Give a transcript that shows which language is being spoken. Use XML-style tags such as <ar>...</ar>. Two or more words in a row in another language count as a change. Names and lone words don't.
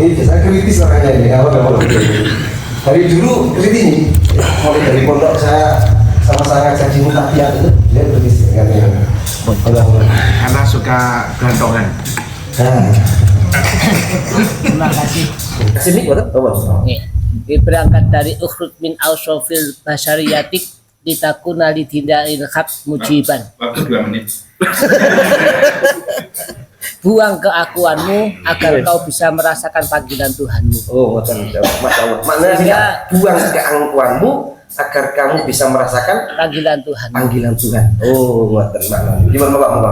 <id>Ini biasa kritis orangnya ini. Apa dari dulu kritis ini. Mulai dari pondok saya sama-sama ngajak di Mutafiyat itu dia kritis katanya. Karena suka gantongan. Terima kasih. Sini buat apa? Berangkat dari</id> <ar>اخرج من أوصاف بشريتك لتكون لنداء الحق مجيبا.</ar> <id>Waktu 2 menit. Buang keakuanmu agar kau bisa merasakan panggilan Tuhanmu.</id> <ar>Oh, ما شاء الله.</ar> <id>Maknanya buang keangkuhanmu agar kamu bisa merasakan Panggilan Tuhan. panggilan Tuhan. Oh, maknanya. Gimana Pak?</id>